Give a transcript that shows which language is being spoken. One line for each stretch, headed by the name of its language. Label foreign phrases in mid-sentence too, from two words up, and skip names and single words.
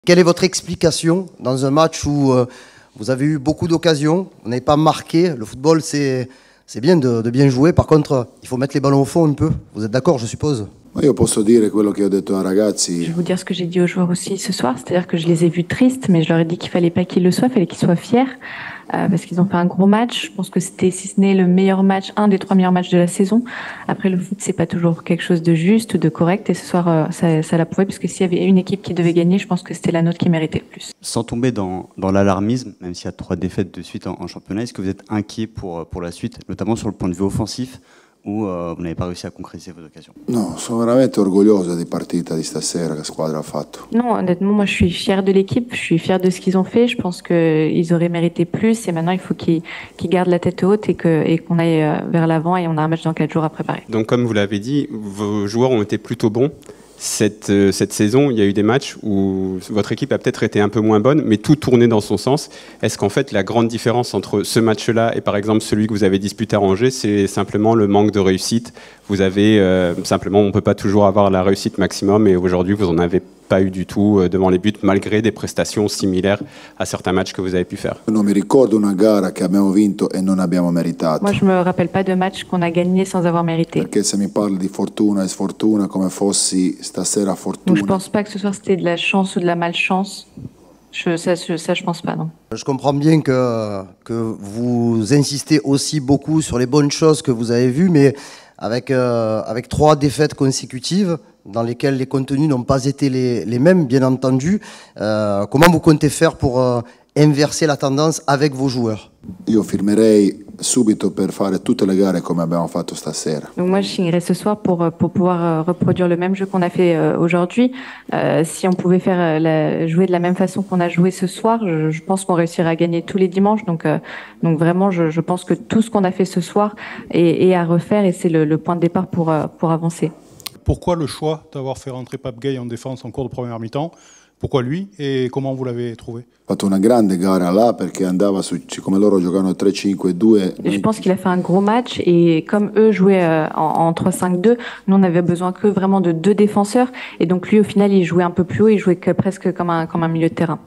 French: Quelle est votre explication dans un match où vous avez eu beaucoup d'occasions, vous n'avez pas marqué? Le football, c'est bien de bien jouer, par contre, il faut mettre les ballons au fond un peu. Vous êtes d'accord, je suppose?
Italian: Io posso dire quello che ho detto ai
French: Je
Italian: ragazzi.
French: vais vous dire ce que j'ai dit aux joueurs aussi ce soir, c'est-à-dire que je les ai vus tristes, mais je leur ai dit qu'il fallait pas qu'ils le soient, il fallait qu'ils soient fiers, parce qu'ils ont fait un gros match. Je pense que c'était, si ce n'est le meilleur match, un des 3 meilleurs matchs de la saison. Après, le foot, c'est pas toujours quelque chose de juste ou de correct, et ce soir, ça l'a prouvé, parce que s'il y avait une équipe qui devait gagner, je pense que c'était la nôtre qui méritait le plus. Sans tomber dans l'alarmisme, même s'il y a 3 défaites de suite en championnat, est-ce que vous êtes inquiet pour la suite, notamment sur le point de vue offensif, où vous n'avez pas réussi à concrétiser vos occasions?
Italian: No, sono veramente orgoglioso di partita di stasera che squadra ha fatto.
French: Non, honnêtement, moi, je suis fière de l'équipe, je suis fière de ce qu'ils ont fait. Je pense qu'ils auraient mérité plus, et maintenant, il faut qu'ils gardent la tête haute et qu'on aille vers l'avant, et on a un match dans 4 jours à préparer. Donc, comme vous l'avez dit, vos joueurs ont été plutôt bons. Cette saison, il y a eu des matchs où votre équipe a peut-être été un peu moins bonne, mais tout tournait dans son sens. Est-ce qu'en fait, la grande différence entre ce match-là et par exemple celui que vous avez disputé à Angers, c'est simplement le manque de réussite? Vous avez simplement, on ne peut pas toujours avoir la réussite maximum, et aujourd'hui, vous n'en avez pas eu du tout devant les buts, malgré des prestations similaires à certains matchs que vous avez pu faire.
Italian: Non mi ricordo una gara che abbiamo vinto e non abbiamo meritato.
French: Moi, je me rappelle pas de match qu'on a gagné sans avoir mérité.
Italian: Perché se mi parli di fortuna e sfortuna come fossi stasera
French: Donc,
Italian: fortuna.
French: je pense pas que ce soir c'était de la chance ou de la malchance. Ça, je pense pas, non. Je comprends bien que vous insistez aussi beaucoup sur les bonnes choses que vous avez vues, mais avec 3 défaites consécutives, dans lesquelles les contenus n'ont pas été les mêmes, bien entendu, comment vous comptez faire pour inverser la tendance avec vos joueurs?
Italian: Io firmerei subito per fare tutte le gare come abbiamo fatto stasera.
French: Donc moi, je signerai ce soir pour pouvoir reproduire le même jeu qu'on a fait aujourd'hui. Si on pouvait jouer de la même façon qu'on a joué ce soir, je pense qu'on réussirait à gagner tous les dimanches. Donc vraiment, je pense que tout ce qu'on a fait ce soir est à refaire, et c'est le point de départ pour avancer. Pourquoi le choix d'avoir fait rentrer Pape Gueye en défense en cours de première mi-temps? Pourquoi lui, et comment vous l'avez trouvé?
Italian: Ho fatto una grande gara là perché andava siccome loro giocavano 3-5-2.
French: Je pense qu'il a fait un gros match, et comme eux jouaient en 3-5-2, nous on avait besoin que vraiment de 2 défenseurs, et donc lui au final il jouait un peu plus haut, il jouait presque comme un milieu de terrain.